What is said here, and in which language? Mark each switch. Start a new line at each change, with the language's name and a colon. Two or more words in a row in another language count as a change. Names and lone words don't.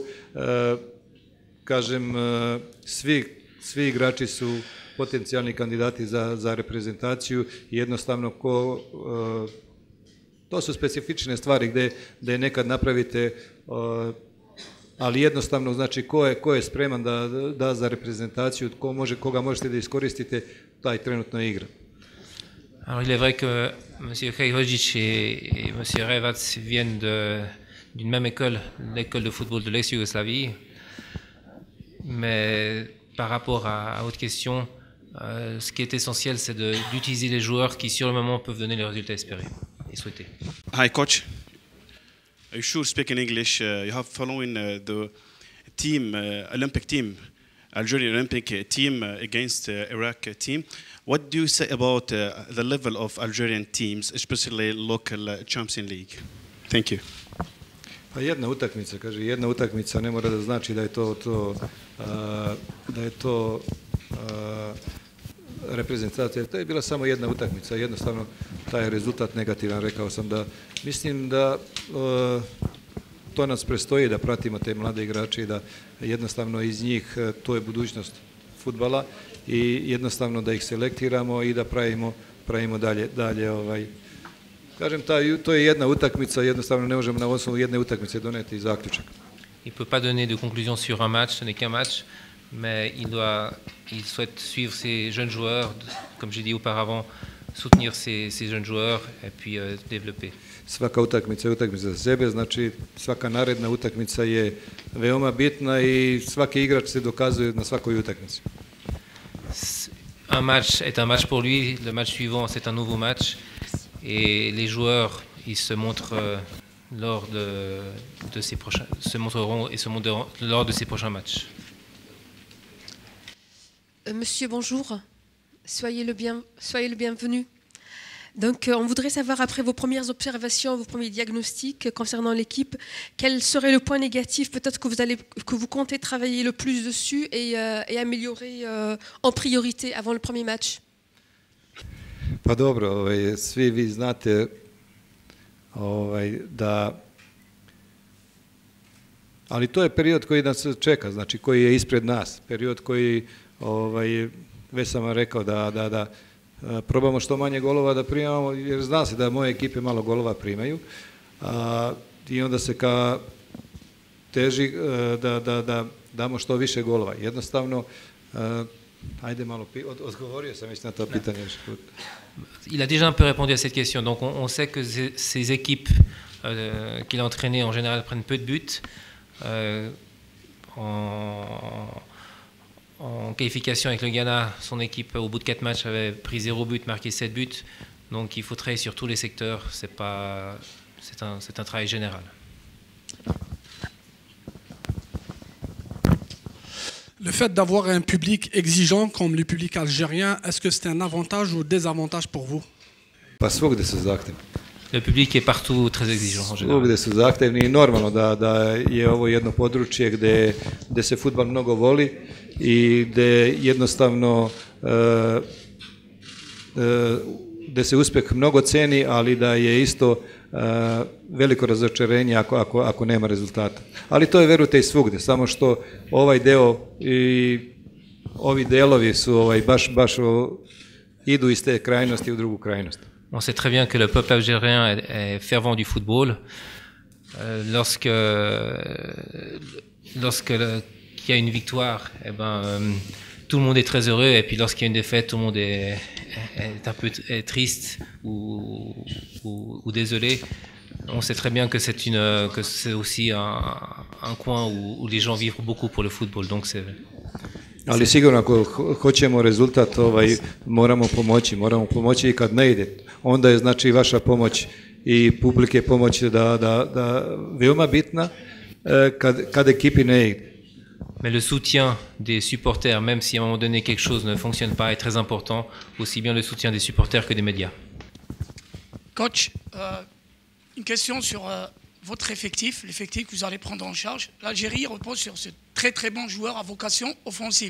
Serbian: Kažem, svi igrači su potencijalni kandidati za reprezentaciju i jednostavno to su specifične stvari gdje nekad napravite, ali jednostavno znači ko je spreman da za reprezentaciju, koga možete da iskoristite, taj trenutno igra.
French: Alors il est vrai que M. Kajhodzic et M. Revac viennent d'une même école, l'école de football de l'ex-Yougoslavie, mais par rapport à votre question, ce qui est essentiel, c'est d'utiliser les joueurs qui sur le moment peuvent donner les résultats espérés.
English: Hi, coach. Are you sure speaking English? You have following the team, Olympic team, Algerian Olympic team against Iraq team. What do you say about the level of Algerian teams, especially local Champions League? Thank you.
Serbian: Pa jedna utakmica ne mora da znači da je to reprezentacija. To je bila samo jedna utakmica, jednostavno taj je rezultat negativan. Rekao sam da mislim da to nas prestoji da pratimo te mlade igrače i da jednostavno iz njih, to je budućnost fudbala i jednostavno da ih selektiramo i da pravimo dalje. Kažem, to je jedna utakmica, jednostavno ne možemo na osnovu jedne utakmice doneti zaključak.
French: Il peut pas donner de conclusion sur un match, ce n'est qu'un match. Mais il souhaite suivre ces jeunes joueurs, comme j'ai dit auparavant, soutenir ces jeunes joueurs et puis développer.
Serbian: Svaka utakmica je utakmica za sebe, znači svaka naredna utakmica je veoma bitna i svaki igrač se dokazuje na svakoj utakmici.
French: Un match est un match pour lui, le match suivant c'est un nouveau match et les joueurs ils se montrent lors de ces prochains, se montreront et se montreront lors de ces prochains matchs. Monsieur, bonjour. Soyez le bienvenu. Donc, on voudrait savoir, après vos premières observations, vos premiers diagnostics concernant l'équipe, quel serait le point négatif peut-être que vous comptez travailler le plus dessus et améliorer en priorité avant le premier match?
Serbian: Pa dobro, svi vi znate da... Ali to je period koji nas čeka, znači koji je ispred nas, period koji... već sam vam rekao da probamo što manje golova da primamo, jer zna se da moje ekipe malo golova primaju i onda se teži da damo što više golova. Jednostavno, ajde malo, odgovorio sam već na to pitanje.
French: Il a déjà un peu répondu à cette question. Donc on sait que ces équipes qu'il a entraînées en général prennent peu de buts. En qualification avec le Ghana, son équipe au bout de 4 matchs avait pris 0 but, marqué 7 buts. Donc il faut travailler sur tous les secteurs, c'est un travail général. Le fait d'avoir un public exigeant comme le public algérien, est-ce que c'est un avantage ou désavantage pour vous?
Serbian: Pa svugdje su zahtevni.
French: Le public est partout très exigeant en général.
Serbian: Svugdje su zahtevni i normalno da je ovo jedno područje gde se fudbal mnogo voli i gde jednostavno gde se uspjeh mnogo ceni, ali da je isto veliko razočarenje ako nema rezultata. Ali to je, verujte, i svugdje, samo što ovaj deo i ovi delovi su baš idu iz te krajnosti u drugu krajnost.
French: On sait très bien que le peuple algérien est fervent du football. Lorsque qu'il y a une victoire, tout le monde est très heureux, et puis lorsqu'il y a une défaite, tout le monde est un peu triste ou désolé. On sait très bien que c'est aussi un coin où les gens vivent beaucoup pour le football. Donc
Serbian: Ali sigurno ako hoćemo rezultat, moramo pomoći i kad ne ide. Onda je znači vaša pomoć i publike pomoć da veoma bitna kad ekipi ne ide.
French: Mais le soutien des supporters, même si à un moment donné quelque chose ne fonctionne pas, est très important, aussi bien le soutien des supporters que des médias. Coach, une question sur votre effectif, l'effectif que vous allez prendre en charge. L'Algérie repose sur ce très très bon joueur à vocation offensive.